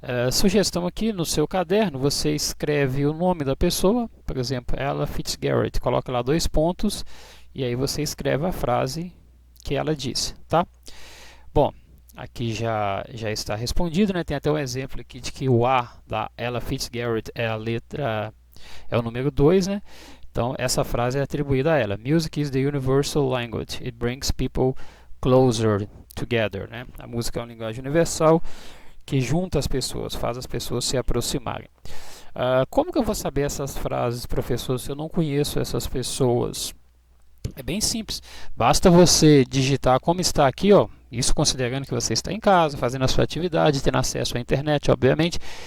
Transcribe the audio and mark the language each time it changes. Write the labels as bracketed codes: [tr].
[pt] Sugestão aqui no seu caderno, você escreve o nome da pessoa, por exemplo, Ella Fitzgerald, coloca lá 2 pontos e aí você escreve a frase que ela disse, tá? Bom, aqui já está respondido, Tem até um exemplo aqui de que o A da Ella Fitzgerald é o número 2, Então essa frase é atribuída a ela. [en] Music is the universal language. It brings people closer together, né? [pt] A música é uma linguagem universal que junta as pessoas, faz as pessoas se aproximarem. Como que eu vou saber essas frases, professor, se eu não conheço essas pessoas? É bem simples. Basta você digitar como está aqui, ó. Isso considerando que você está em casa, fazendo a sua atividade, tendo acesso à internet, obviamente.